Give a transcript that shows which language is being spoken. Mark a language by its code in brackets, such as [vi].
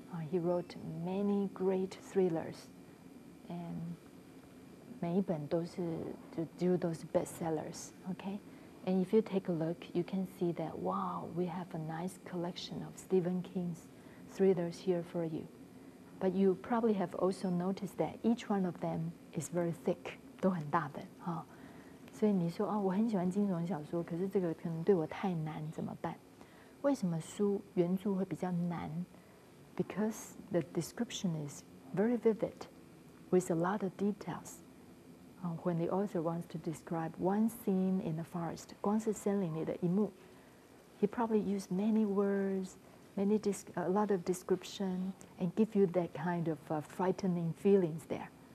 [en] He wrote many great thrillers, and [zh] 每一本都是几乎都是 [en] bestsellers, okay? And if you take a look, you can see that, wow, we have a nice collection of Stephen King's thrillers here for you. But you probably have also noticed that each one of them is very thick， [zh] 都很大本哈。所以你说哦，我很喜欢惊悚小说，可是这个可能对我太难，怎么办？为什么书原著会比较难 [en] ？Because the description is very vivid, with a lot of details. When the author wants to describe one scene in the forest， [zh] 光是森林里的一幕 [en] ，he probably used many words, a lot of description, and give you that kind of frightening feelings there.